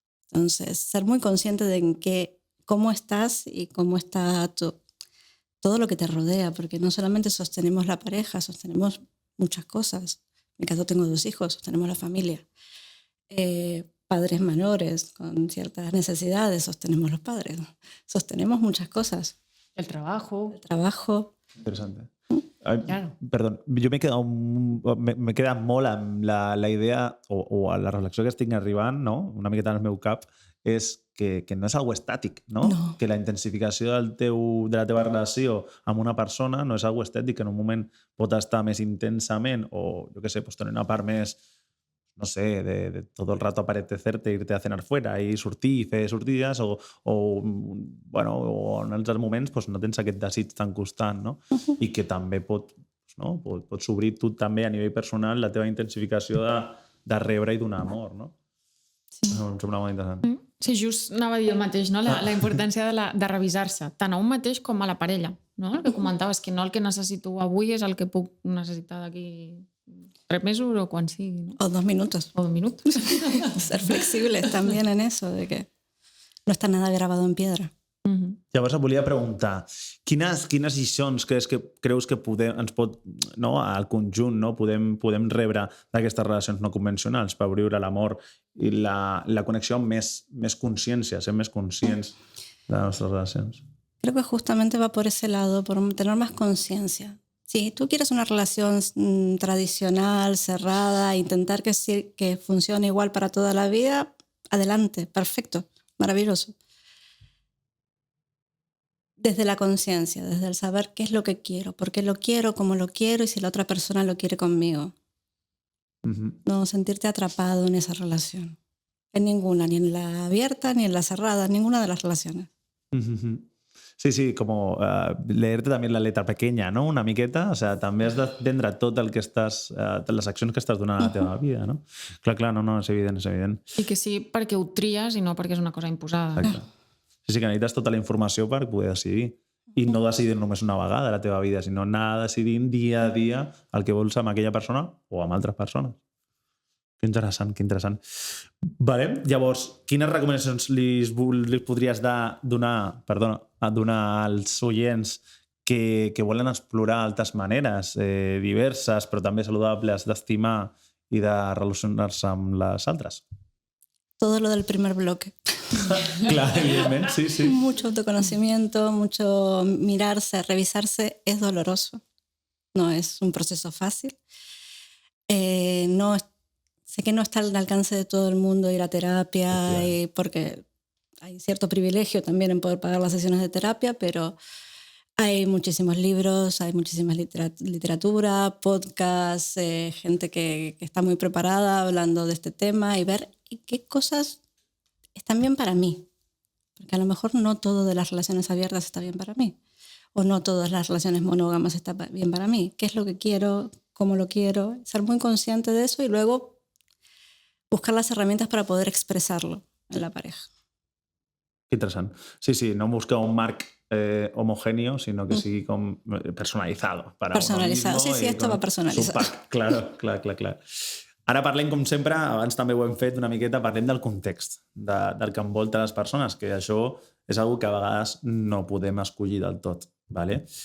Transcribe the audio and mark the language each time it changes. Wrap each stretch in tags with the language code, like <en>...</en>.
<es>Entonces, ser muy consciente de cómo estás y cómo está todo lo que te rodea, porque no solamente sostenemos la pareja, sostenemos muchas cosas. En mi caso tengo 2 hijos, sostenemos la familia. Padres menores con ciertas necesidades, sostenemos los padres. Sostenemos muchas cosas. El trabajo.</es> <ca>Interessant.</ca> <es>Claro.</es> <ca>Perdó, jo m'he quedat molt amb la idea o a la reflexió que estic arribant, no? Una miqueta en el meu cap, és que no és algo estàtic, no? Que la intensificació de la teva relació amb una persona no és algo estètic, que en un moment pot estar més intensament o, jo què sé, tenir una part més, no sé, de todo el rato apetecerte, irte a cenar fuera i sortir i fer sortides o en altres moments no tens aquest desig tan constant, no? I que també pots obrir tu també a nivell personal la teva intensificació de rebre i donar amor, no? Em sembla molt interessant. Sí, just anava a dir el mateix, no? La importància de revisar-se, tant a un mateix com a la parella. No? El que comentaves, que no el que necessito avui és el que puc necessitar d'aquí 3 mesos o quan sigui.</ca> <es>¿No? O 2 minutos. O 2 minutos. Ser flexibles también en eso, de que no está nada grabado en piedra.</es> <ca>Llavors et volia preguntar, quines lliçons creus que ens pot, al conjunt, podem rebre d'aquestes relacions no convencionals per viure l'amor i la connexió amb més consciència, ser més conscients de les nostres relacions?</ca> <es>Creo que justamente va por ese lado, por tener más conciencia. Si tú quieres una relación tradicional, cerrada, intentar que funcione igual para toda la vida, adelante, perfecto, maravilloso. Desde la conciencia, desde el saber qué es lo que quiero, por qué lo quiero, cómo lo quiero y si la otra persona lo quiere conmigo. No sentirte atrapado en esa relación. En ninguna, ni en la abierta ni en la cerrada, en ninguna de las relaciones. Sí, como leerte también la letra pequeña, ¿no?</es> <ca>Una miqueta, o sea, també has d'entendre tot el que estàs, les accions que estàs donant a la teva vida, no? Clar, no, és evident, és evident. I que sí perquè ho tries i no perquè és una cosa imposada. Exacte. Sí, que necessites tota la informació per poder decidir. i no decidir només una vegada a la teva vida, sinó anar decidint dia a dia el que vols amb aquella persona o amb altres persones. Que interessant, que interessant. Vale. Llavors, quines recomanacions li podries donar als oients que volen explorar altres maneres diverses, però també saludables, d'estimar i de relacionar-se amb les altres?</ca> <es>Todo lo del primer bloque. Claro, evidentemente, sí, sí. Mucho autoconocimiento, mucho mirarse, revisarse, es doloroso. No es un proceso fácil. Sé que no está al alcance de todo el mundo ir a terapia, porque hay cierto privilegio también en poder pagar las sesiones de terapia, pero hay muchísimos libros, hay muchísima literatura, podcasts, gente que está muy preparada hablando de este tema y ver qué cosas están bien para mí. Porque a lo mejor no todo de las relaciones abiertas está bien para mí. O no todas las relaciones monógamas están bien para mí. ¿Qué es lo que quiero? ¿Cómo lo quiero? Ser muy consciente de eso y luego buscar las herramientas para poder expresarlo en la pareja. Qué interesante.</es> <ca>Sí, sí, no busca un marc homogéneo, sino que sigui com personalizado.</ca> <es>Personalizado, sí, sí, esto va personalizado. Claro.</es> <ca>Ara parlem, com sempre, abans també ho hem fet una miqueta, parlem del context, del que envolta les persones, que això és una que a vegades no podem escollir del tot. Vale?</ca>